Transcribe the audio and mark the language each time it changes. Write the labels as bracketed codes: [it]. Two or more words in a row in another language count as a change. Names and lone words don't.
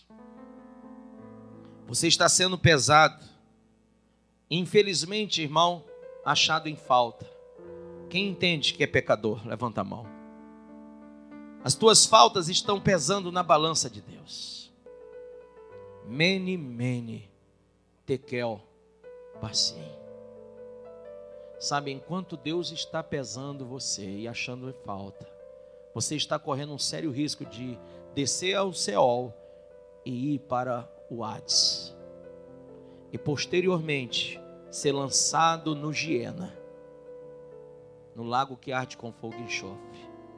[pt] Você está sendo pesado. Infelizmente, irmão, achado em falta. Quem entende que é pecador, levanta a mão. As tuas faltas estão pesando na balança de Deus. [arc] Mene, mene, tekel, parsim. [pt] Sabe, enquanto Deus está pesando você e achando falta, você está correndo um sério risco de descer ao Seol e ir para o Hades. E posteriormente ser lançado no Giena, no lago que arde com fogo e enxofre.